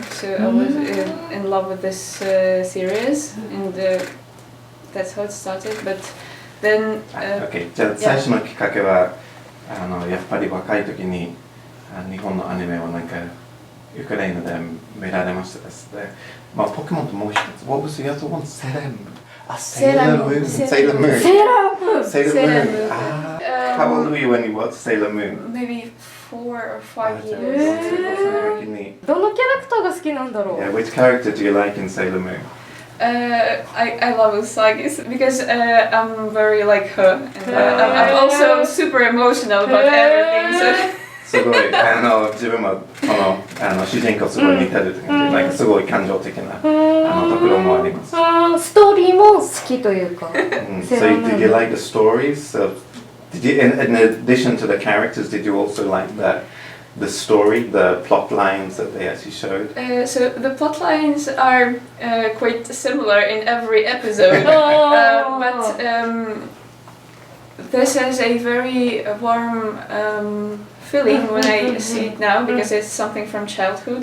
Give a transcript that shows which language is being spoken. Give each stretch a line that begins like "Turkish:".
English: So I was in love with this series, and that's how it started. But then, okay.
Japanese: じゃあ最初のきっかけはやっぱり若い時に日本のアニメをなんかウクライナで見られましたですね。まあポケモンともう一つ、
English: What was the other one? Sailor Moon. Sailor Moon. How old were you when you watched Sailor Moon? Maybe 4 or 5 years.
Japanese: どのキャラクターが好きなんだろう。
English: Yeah, which character do you like in Sailor Moon? I love Usagi because I'm very like her, and I'm also super emotional about everything. So.
Japanese: すごい自分もこの主人公すごい似てるって感じ、なんかすごい感情的なところもあります。ストーリーも好きというか。
English: So did you like the stories? So did you, in addition to the characters, did you also like the story, the plot lines that they actually showed? So the plot lines are quite similar in every episode, but this is a very warm feeling when I see it now, because it's something from childhood.